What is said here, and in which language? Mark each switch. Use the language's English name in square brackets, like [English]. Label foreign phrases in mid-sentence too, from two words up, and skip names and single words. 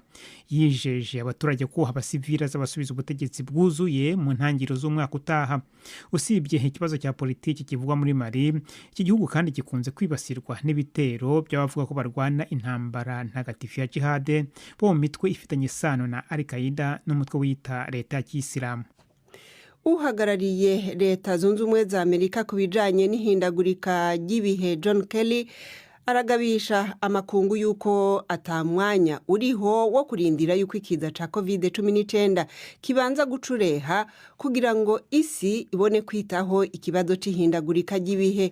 [Kinyarwanda] Yijeje abaturage ko abasivili azabasubiza ubutegetsi bwuzuye mu ntangiriro z'umwaka utaha. Usibye ikibazo cya politiki kivugwa muri Mali, iki gihugu kandi gikunze kwibasirwa n'ibitero by'abavuga ko barwana intambara ntagatifu ya jihad bo mu mitwe ifitanye isano na Al-Qaeda n'umutwe wita leta ya Kiyisilamu. [Rundi] Uhagarariye leta zunze ubumwe za Amerika ku bijanye n'ihindagurika ry'ibihe John Kelly aragabisha amakungu yuko atamwanya uriho wo kurindira yuko ikiza ca COVID-19 kibanza gucureha kugira ngo isi ibone kwitaho ikibazo c'ihindagurika ry'ibihe.